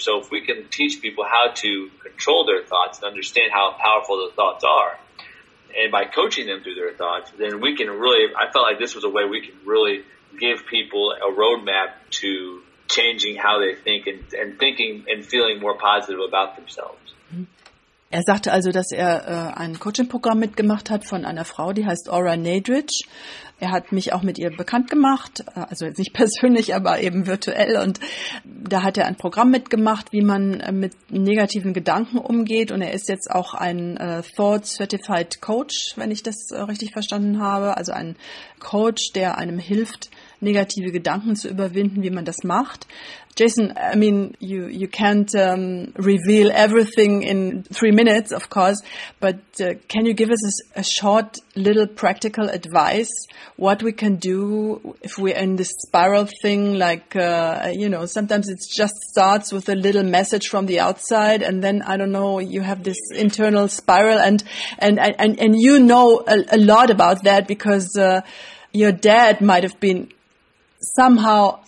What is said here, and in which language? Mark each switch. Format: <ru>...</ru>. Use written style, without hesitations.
<en>So if we can teach people how to control their thoughts and understand how powerful those thoughts are, and by coaching them through their thoughts, then we can really, I felt like this was a way we can really give people a roadmap to changing how they think and thinking and feeling more positive about themselves.</en> <de>Er sagte also, dass er ein Coaching-Programm mitgemacht hat von einer Frau, die heißt Aura Nadrich. Er hat mich auch mit ihr bekannt gemacht, also jetzt nicht persönlich, aber eben virtuell. Und da hat er ein Programm mitgemacht, wie man mit negativen Gedanken umgeht. Und er ist jetzt auch ein Thought-Certified Coach, wenn ich das richtig verstanden habe. Also ein Coach, der einem hilft, negative Gedanken zu überwinden, wie man das macht.</de> <en>Jason, I mean, you can't reveal everything in 3 minutes, of course, but can you give us a short little practical advice what we can do if we're in this spiral thing, like, sometimes it just starts with a little message from the outside, and then, I don't know, you have this internal spiral, and you know a lot about that because your dad might have been somehow</en>